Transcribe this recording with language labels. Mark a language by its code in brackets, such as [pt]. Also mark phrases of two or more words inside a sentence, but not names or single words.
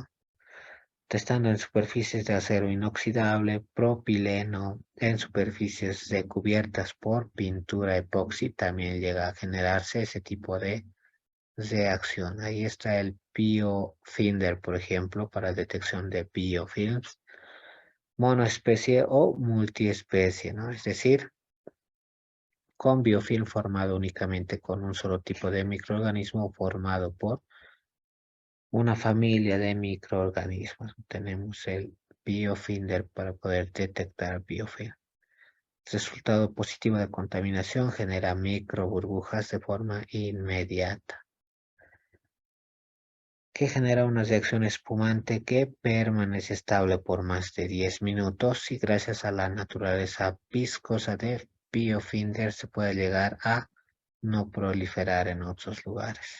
[es] Testando en superficies de acero inoxidable, propileno, en superficies recubiertas por pintura epoxi, también llega a generarse ese tipo de reacción. Ahí está el Biofinder, por ejemplo, para detección de biofilms, monoespecie o multiespecie, ¿no? Es decir, con biofilm formado únicamente con un solo tipo de microorganismo formado por una familia de microorganismos. Tenemos el Biofinder para poder detectar biofilm. Resultado positivo de contaminación genera microburbujas de forma inmediata, que genera una reacción espumante que permanece estable por más de 10 minutos y gracias a la naturaleza viscosa de Biofinder se puede llegar a no proliferar en otros lugares.